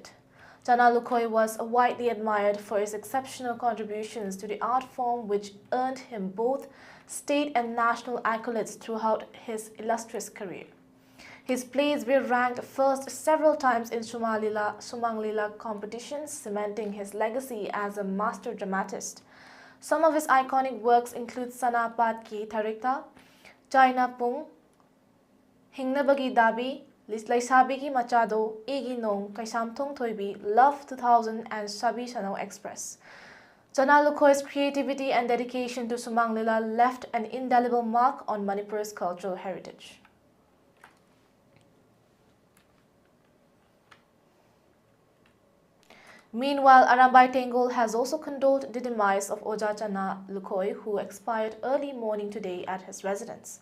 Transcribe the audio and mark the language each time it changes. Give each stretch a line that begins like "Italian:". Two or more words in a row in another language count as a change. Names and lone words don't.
English: Chana Lukhoi was widely admired for his exceptional contributions to the art form, which earned him both state and national accolades throughout his illustrious career. His plays were ranked first several times in Sumang Lila competitions, cementing his legacy as a master dramatist. Some of his iconic works include Sanapat Ki Tarikta, China Pung, Hingnabagi Dabi, Laisabi Ki Machado, Iginong, Kaisamthong Thoibi, Love 2000 and Sabi Sanau Express. Chana Lukhoi's creativity and dedication to Sumang Lila left an indelible mark on Manipur's cultural heritage. Meanwhile, Arambai Tengol has also condoled the demise of Oja Chana Lukhoi, who expired early morning today at his residence.